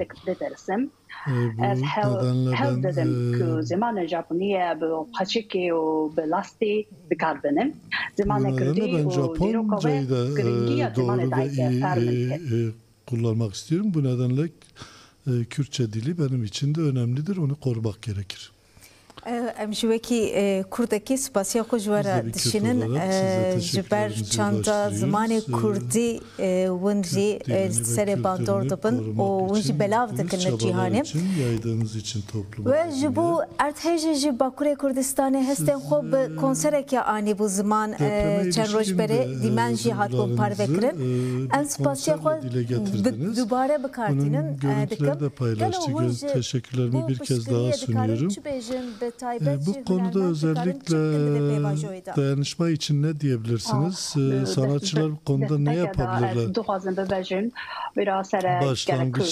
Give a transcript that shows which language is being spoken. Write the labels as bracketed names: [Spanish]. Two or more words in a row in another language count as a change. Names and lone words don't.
[Turkish] Bu nedenle ben Japoncayı da doğru ve iyi kullanmak istiyorum. Bu nedenle Kürtçe dili benim için de önemlidir. Onu korumak gerekir. [Kurdish] Em ji wekî Kurdekî spasiya xwe ji we re dişînin ji ber çanda zimanê Kurdî win jî serê bandor dibin û win jî belav dikin li cîhanê we ji bo erdhejê ji Bakurê Kurdistanê hestên xwe bi konserekê anî bû ziman çend roj berê dîmen jî hatbû parvekirin em spasiya xwe dubare bikartînin dikim [Turkish] teşekkürlerimi bir kez daha sunuyorum. Bu konuda özellikle dayanışma için ne diyebilirsiniz? Sanatçılar bu konuda ne yapabilirler? Başlangıçta